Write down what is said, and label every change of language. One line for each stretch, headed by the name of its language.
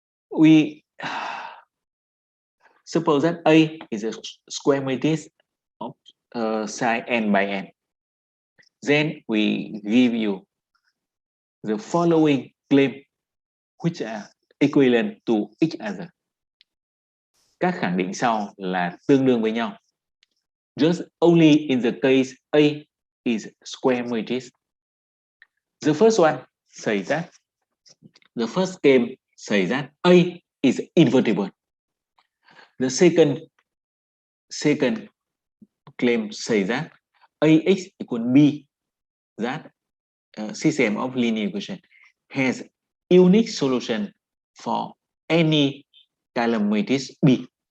English: We suppose that A is a square matrix of size n by n. Then we give you the following claim which are equivalent to each other.
Vietnamese: Các khẳng định sau là tương đương với nhau.
English: Just only in the case A is square matrix. The first one says that the first claim says that A is invertible. The second claim says that AX equal B, that system of linear equation has unique solution for any column matrix B.